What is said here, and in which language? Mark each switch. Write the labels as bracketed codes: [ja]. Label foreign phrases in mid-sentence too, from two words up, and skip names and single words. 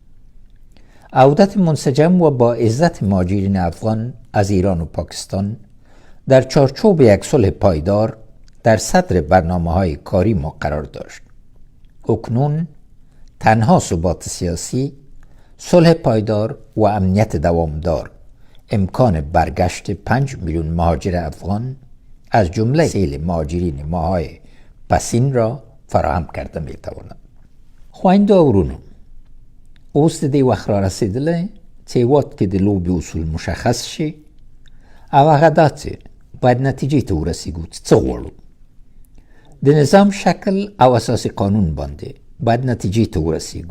[fa] عودت منسجم و با عزت مهاجرین افغان از ایران و پاکستان در چارچوب یک صلح پایدار در صدر برنامه‌های کاری ما قرار داشت. اکنون تنها ثبات سیاسی، صلح پایدار و امنیت دوامدار امکان برگشت 5 میلیون مهاجر افغان از جمله سیل مهاجرین ماهای پسین را فراهم کرده می تواند. [ps] خویندو ورونو، اوس د دې وخت را رسیدلی چې هېواد کې د لوبې اصول مشخص شي او هغه دا چې باید نتیجې ته ورسیږو چې څه غواړو. د نظام شکل او اساسي قانون باندې باید نتیجې ته ورسیږو.